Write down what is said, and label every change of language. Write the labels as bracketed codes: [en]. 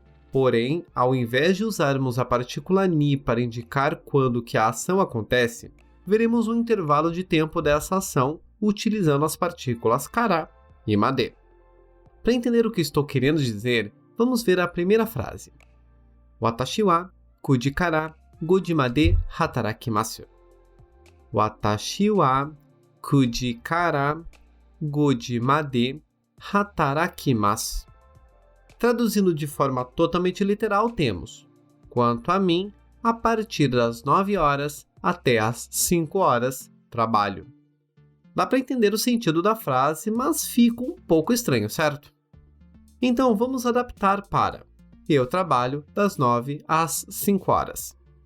[pt] Porém, ao invés de usarmos a partícula ni para indicar quando que a ação acontece, veremos um intervalo de tempo dessa ação utilizando as partículas kara e made. Para entender o que estou querendo dizer, vamos ver a primeira frase. [ja] Watashi wa 9時から 5時まで働きます。 Watashi wa 9時から 5時まで働きます。 [pt] Traduzindo de forma totalmente literal, temos: quanto a mim, a partir das 9 horas até as 5 horas, trabalho. Dá para entender o sentido da frase, mas fica um pouco estranho, certo? Então vamos adaptar para: eu trabalho das 9 às 5 horas.